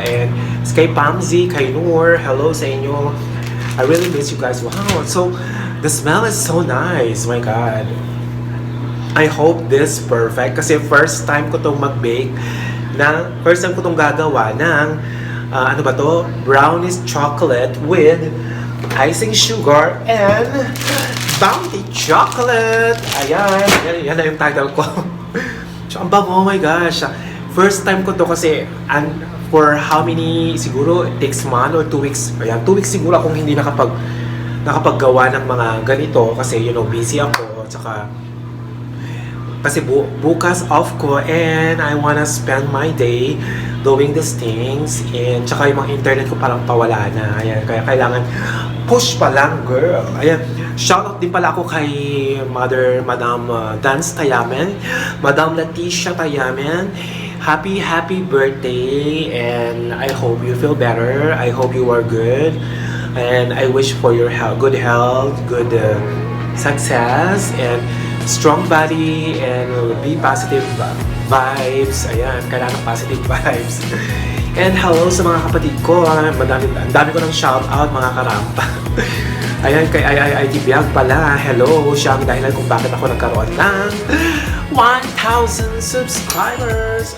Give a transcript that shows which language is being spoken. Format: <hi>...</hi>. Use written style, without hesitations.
<en>And kay Pamzi, kay Noor,</en> <tl>hello sa inyo.</tl> <en>I really miss you guys. Wow. So, the smell is so nice. My God. I hope this perfect.</en> <tl>Kasi first time ko itong mag-bake. First time ko itong gagawa ng ano ba to?</tl> <en>Brownies chocolate with icing sugar and Bounty chocolate.</en> <tl>Ayan, yan na yung title ko. So, ang bango,</tl> <en>oh my gosh. First time</en> <tl>ko to kasi,</tl> <en>and for how many, siguro, it takes month or 2 weeks.</en> <tl>Ayan, 2 weeks siguro akong hindi nakapaggawa ng mga ganito kasi, busy ako. Tsaka, kasi bukas off ko</tl> <en>and I wanna spend my day doing these things.</en> <tl>And tsaka yung mga internet ko parang pawala na. Ayan, kaya kailangan push pa lang, girl. Ayan, shoutout din pala ako kay Madam Dance Tayamen, Madam Leticia Tayamen.</tl> <en>Happy birthday, and I hope you feel better. I hope you are good, and I wish for your good health, good success, and strong body, and be positive vibes.</en> <tl>Ayan, kailangan positive vibes. And hello sa mga kapatid ko. Ang dami ko ng shoutout, mga karampa. Ayan, kay IIT Biag pala. Hello, siya ang dahilan kung bakit ako nagkaroon ng 1,000 subscribers.</tl>